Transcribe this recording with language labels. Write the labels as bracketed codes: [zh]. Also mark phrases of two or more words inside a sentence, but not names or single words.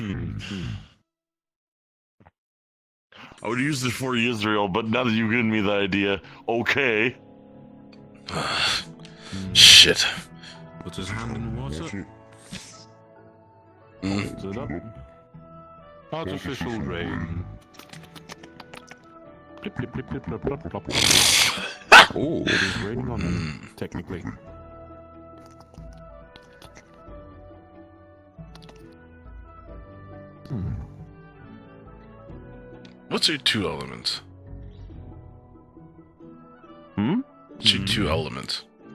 [en] I would use it for Israel, but now that you've given me the idea, okay. Shit. Put his hand in water. Holds it up. Artificial rain. Plip, plip, plip, plip, plop, plop, plop, plop. Oh, it is raining on them, technically. What's your two elements? What's your two elements?